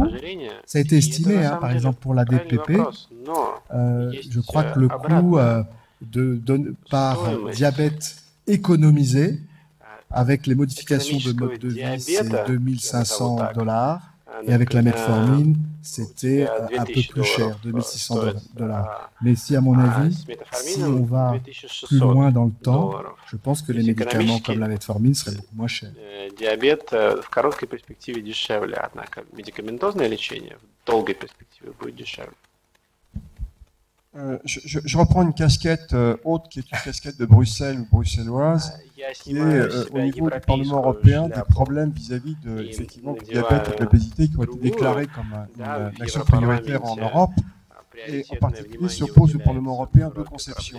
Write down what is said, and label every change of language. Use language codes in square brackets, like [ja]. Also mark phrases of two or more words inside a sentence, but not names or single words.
[fr] Ça a été estimé, hein, par exemple pour la DPP. Je crois que le coût par diabète économisé avec les modifications de mode de vie, c'est $2500. Et avec la metformine, c'était un peu plus cher, $2600. Mais si, à mon avis, si on va plus loin dans le temps, je pense que les médicaments comme la metformine seraient beaucoup moins chers. [ru] Диабет в короткой перспективе дешевле, однако медикаментозное лечение в долгой перспективе будет дешевле. [fr] Je reprends une casquette haute qui est une casquette de Bruxelles ou bruxelloise, qui est au niveau du Parlement européen des problèmes vis-à-vis de, effectivement, du diabète et de l'obésité qui ont été déclarés comme une action prioritaire en Europe. Et en particulier s'opposent au Parlement européen deux conceptions.